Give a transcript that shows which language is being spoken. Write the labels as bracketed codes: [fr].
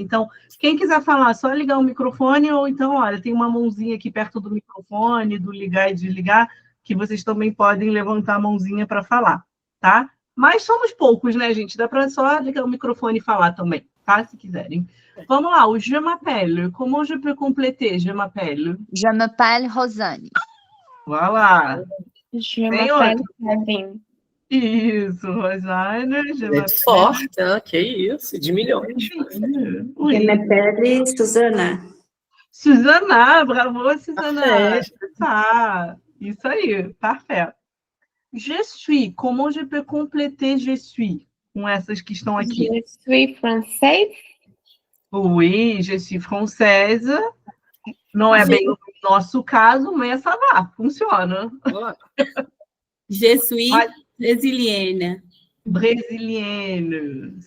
[pt] Então, quem quiser falar, só ligar o microfone, ou então, olha, tem uma mãozinha aqui perto do microfone, do ligar e desligar, que vocês também podem levantar a mãozinha para falar, tá? Mas somos poucos, né, gente? Dá para só ligar o microfone e falar também, tá? Se quiserem. Vamos lá, o [fr] je m'appelle. Comment je peux compléter je m'appelle? Je m'appelle Rosane. Voilà. Je m'appelle Kevin. [pt] Isso, Rosane. É forte, né? Que isso, de milhões. [fr] Je m'appelle Susana. [pt] Susana, bravo, Susana. Tá. Isso aí, [fr] parfait. Je suis, comment je peux compléter je suis? [pt] Com essas que estão aqui. [fr] Je suis française. Oui, je suis française. [pt] Não é bem o nosso caso, mas [fr] ça va, [pt] funciona. [fr] Je suis brésilienne. Brésilienne.